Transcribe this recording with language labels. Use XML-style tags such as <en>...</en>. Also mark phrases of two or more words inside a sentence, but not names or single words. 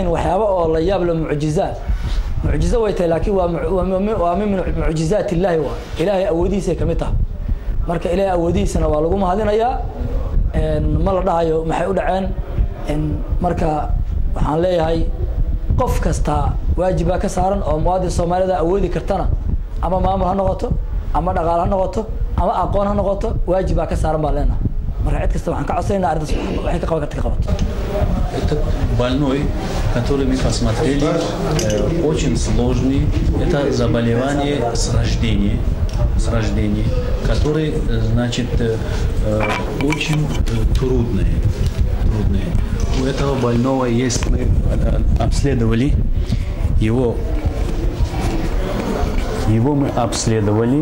<so>waxyaabo oo la yaab la mucjiza way tahay laakiin waa</so> <ar>من معجزات الله</ar> <so>waa ilaahay awoodihiisa kamid tahay marka ilaahay awoodihiisana waa lagu mahadinayaa ma la dhahayo maxay u dhaceen marka waxaan leeyahay qof kasta waajiba ka saaran oo muwaadin Soomaalida awoodi kartana ama maamul ha noqoto ama dhaqaale ha noqoto ama aqoon ha noqoto waajiba ka saaran baa leenahay marka cid kasta waxaan ka codsanaynaa arrintaas waxay ka qaban kartaa qabato</so> <ru>Этот больной, который мы посмотрели, очень сложный. Это заболевание с рождения, которое, значит, очень трудное. У этого больного есть, мы обследовали его мы обследовали.</ru>